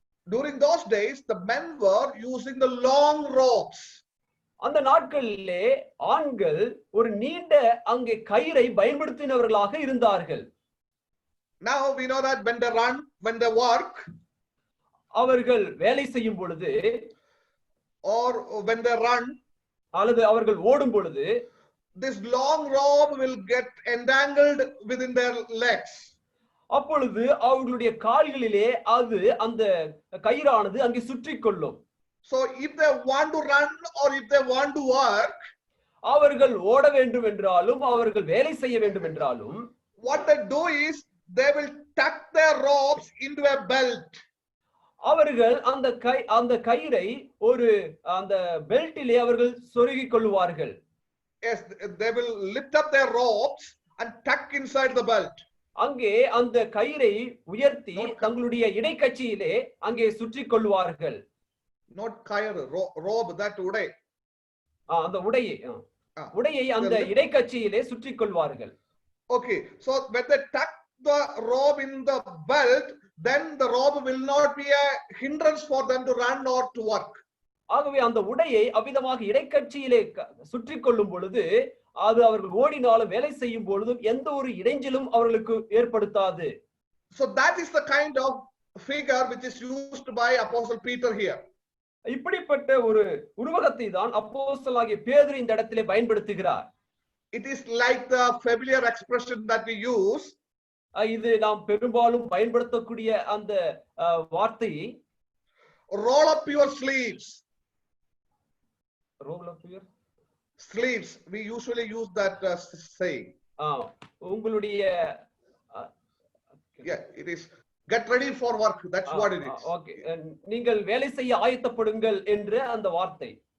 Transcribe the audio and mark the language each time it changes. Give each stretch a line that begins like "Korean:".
English: During those days the men were using the long robes.
Tamil: அந்த நாட்களிலே ஆண்கள் ஒரு நீண்ட அங்கே கயிறை பயன்படுத்தினவர்களாக இருந்தார்கள்.
English: Now we know that when they run, when they work,
Tamil: அவர்கள் வேலை செய்யும் பொழுது
English: or when they run,
Tamil: அல்லது அவர்கள் ஓடும் பொழுது
English: this long robe will get entangled within their legs.
Tamil: அப்பொழுது அவர்களுடைய கால்களிலே அது அந்த கயிறானது அங்கே சுற்றி கொள்ளும்.
English: So if they want to run or if they want to work,
Tamil: அவர்கள் ஓட வேண்டும் என்றாலும் அவர்கள் வேலை செய்ய வேண்டும் என்றாலும்
English: what they do is they will tuck their robes into a belt.
Tamil: அவர்கள் அந்த கயிறை ஒரு அந்த பெல்ட்டிலே அவர்கள் சொருகிக் கொள்வார்கள்.
English: Yes, they will lift up their robes and tuck inside the belt.
Tamil: அங்கே அந்த கயிறை உயர்த்தி தங்களுடைய இடைக்கச்சியிலே அங்கே சுற்றி கொள்வார்கள்.
English: Not kayar, robe, that udai.
Tamil: அந்த உடையை அந்த இடைக்கச்சியிலே சுற்றி கொள்வார்கள்.
English: Okay, so when they tuck the robe in the belt, then the robe will not be a hindrance for them to run or to work.
Tamil: ஆகவே அந்த உடையை அவ்விதமாக இடைக்கச்சியிலே சுற்றி கொள்ளும் பொழுது அது அவர்கள் ஓடினாலும் வேலை செய்யும் பொழுதும் எந்த ஒரு இடைஞ்சலும் அவர்களுக்கு ஏற்படுத்தாது.
English: So that is the kind of figure which is used by Apostle Peter here.
Tamil: இப்படிப்பட்ட ஒரு உருவகத்தை தான் அப்போஸ்தலனாகிய பேதுரு இந்த இடத்திலே பயன்படுத்துகிறார்.
English: It is like the familiar expression that we use.
Tamil: இது நாம் பெரும்பாலும் பயன்படுத்தக்கூடிய அந்த வார்த்தை
English: roll up your sleeves. roll up your sleeves, we usually use that saying.
Tamil: உங்களுடைய
English: yeah, it is get ready for work, that's what it is.
Tamil: Okay, நீங்கள் வேலை செய்ய ஆயத்தப்படுங்கள் என்ற அந்த வார்த்தை.